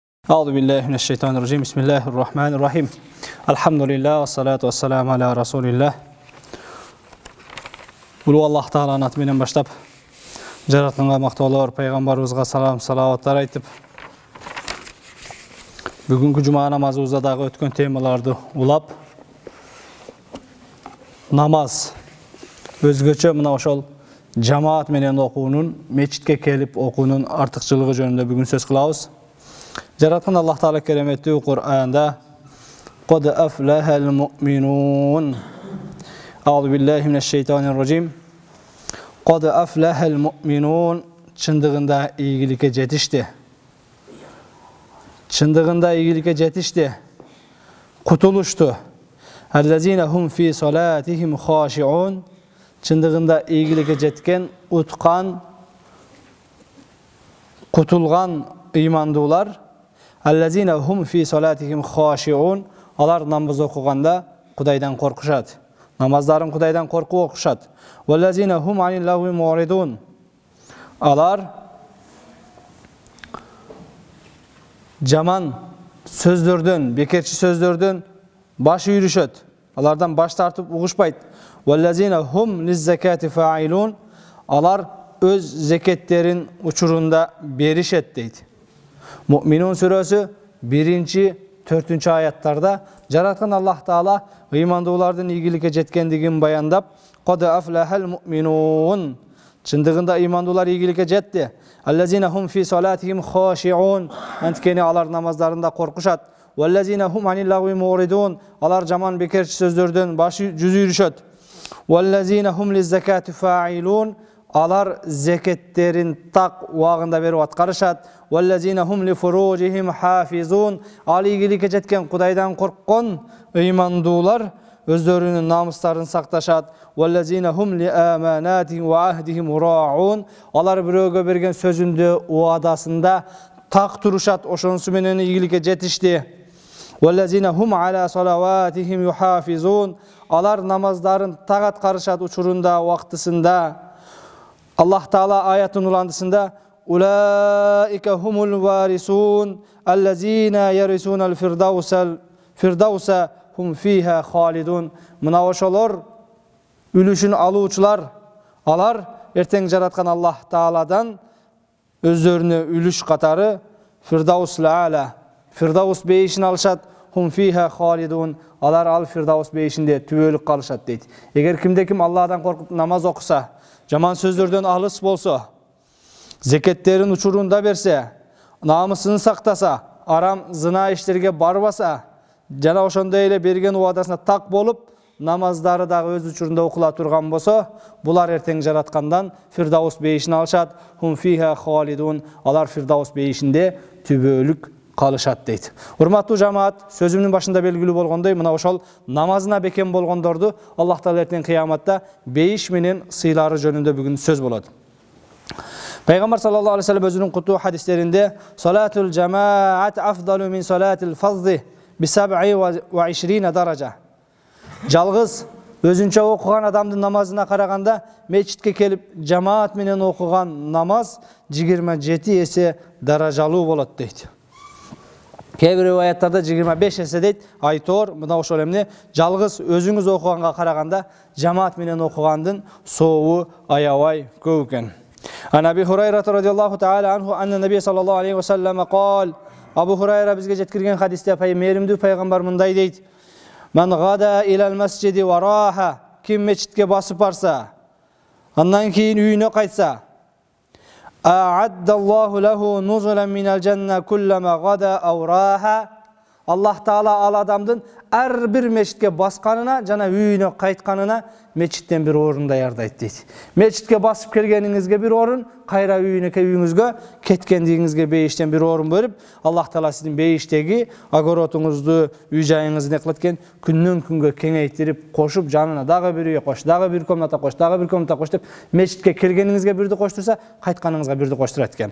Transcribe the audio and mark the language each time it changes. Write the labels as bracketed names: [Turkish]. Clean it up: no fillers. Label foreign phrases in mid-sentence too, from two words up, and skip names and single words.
[Arabic] أعوذ بالله من الشيطان الرجيم. بسم الله الرحمن الرحيم. الحمد لله والصلاة والسلام على رسول الله. [Kyrgyz] Ulu Allah Taala'nın atымен başlap [Kazakh] жаратқанға мақтаулар, пайғамбарымызға салам, салауаттар айтып, бүгінгі жұма намазымыздағы өткен темаларды улап, [Kyrgyz] намаз өзгөчө мына ошол жамаат менен окуунун, мечитке келип окуунун артыкчылыгы жөнүндө бүгүн сөз кылабыз. Жараткан Аллах Таала кереметтүү Кур'анда [Arabic] "قد أفلح المؤمنون" أعوذ بالله من الشيطان الرجيم. "قد أفلح المؤمنون" [Kyrgyz] чындыгында ийгиликке жетишти. Чындыгында ийгиликке жетишти. Кутулушту. [Arabic] "الذين هم في صلاتهم خاشعون" [Kyrgyz] чындыгында ийгиликке жеткен, уткан, кутулган ыймандуулар. [Arabic] "الذين هم في صلاتهم خاشعون" [Kyrgyz] алар намаз окуганда Кудайдан коркушат. Намаздарын Кудайдан коркуп окушат. [Arabic] "والذين هم عن اللغو معرضون" [Kyrgyz] алар жаман сөздөрдөн, бекерчи сөздөрдөн баш үйрүшөт. Алардан баш тартып угушпайт. [Arabic] "والذين هم للزكاة فاعلون" [Kyrgyz] алар өз зекеттерин учурунда беришет дейт. Mü'minun suresi 1-4 аяттарда жараткан Аллах Таала ыймандуулардын ийгиликке жеткендигин баяндап, [Arabic] "قد أفلح المؤمنون" [Kyrgyz] чындыгында ыймандуулар ийгиликке жетти. [Arabic] "الذين هم في صلاتهم خاشعون" [Kyrgyz] анткени алар намаздарында коркушат. [Arabic] "والذين هم عن اللغو معرضون" [Kyrgyz] алар жаман бекерчи сөздөрдөн баш жүз үйрүшөт. [Arabic] "والذين هم للزكاة فاعلون" [Kyrgyz] алар зекеттерин так убагында берип аткарышат. [Arabic] "والذين هم لفروجهم حافظون" [Kyrgyz] ал ийгиликке жеткен, Кудайдан корккон ыймандуулар өздөрүнүн намыстарын сакташат. [Arabic] "والذين هم لأماناتهم وعهدهم راعون" [Kyrgyz] алар бирөөгө берген сөзүндө, уадасында так турушат. Ошонусу менен ийгиликке жетишти. [Arabic] "والذين هم على صلواتهم يحافظون" [Kyrgyz] алар намаздарын так аткарышат учурунда, вактысында. Аллах Таала аятын уландысында [Arabic] "أولئك هم الوارثون الذين يرثون الفردوس هم فيها خالدون" [Kyrgyz] мына ошолор үлүшүн алуучулар, алар эртең жараткан Аллах Тааладан өздөрүнө үлүш катары Фирдаус ала, Фирдаус бейишин алышат. [Arabic] "هم فيها خالدون" [Kyrgyz] алар ал Фирдаус бейишинде түбөлүк калышат дейт. Эгер кимде ким Аллахдан коркуп намаз окуса, жаман сөздөрдөн алыс болсо, зекеттерин учурунда берсе, намысын сактаса, арам зына иштерге барбаса, жана ошондой эле берген убадасына так болуп, намаздары дагы өз учурунда окула турган болсо, булар эртең жараткандан Фирдаус бейишин алышат. [Arabic] "هم فيها خالدون" [Kyrgyz] алар Фирдаус бейишинде түбөлүк калышат дейт. Урматтуу жамаат, сөзүмдүн башында белгилүү болгондой, мына ошол намазына бекем болгондорду Аллах Таала эртең кыяматта бейиш менен сыйлары жөнүндө бүгүн сөз болот. Пайгамбар [Arabic] صلى الله عليه وسلم [Kyrgyz] өзүнүн кутуу хадистеринде [Arabic] "صلاة الجماعة أفضل من صلاة الفذ ب 27 درجة" [Kyrgyz] жалгыз өзүнчө окуган адамдын намазына караганда мечитке келип жамаат менен окуган намаз 27 эсе даражалуу болот дейт. Кээ бир аяттарда 25 эсе дейт. Айтор, мына ошол эмне жалгыз өзүңүз окуганга караганда жамаат менен окугандын сообу аябай көп экен. [Arabic] عن أبي هريرة رضي الله تعالى عنه أن النبي صلى الله عليه وسلم قال. [Kyrgyz] Абу Хурайра бизге жеткирген хадисте мээримдүү пайгамбар мындай дейт: [Arabic] "من غدا إلى المسجد وراح" [Kyrgyz] ким мечитке басып барса, андан кийин үйүнө кайтса, [Arabic] "أعد الله له نزلا من الجنة كلما غدا أو راح" [Kyrgyz] Аллах Таала ал адамдын ар бир мечитке басканына жана үйүнө кайтканына мечиттен бир орун даярдайт дейт. Мечитке басып келгениңизге бир орун, кайра үйүңүзгө кеткендигиңизге бейиштен бир орун берип, Аллах Таала сиздин бейиштеги огородуңузду, үй жайыңызды не кылат экен, күндөн күнгө кеңейтирип, кошуп, жанына дагы бир үй кош, дагы бир комната кош, дагы бир комната кош деп, мечитке келгениңизге бирди коштурса, кайтканыңызга бирди коштурат экен.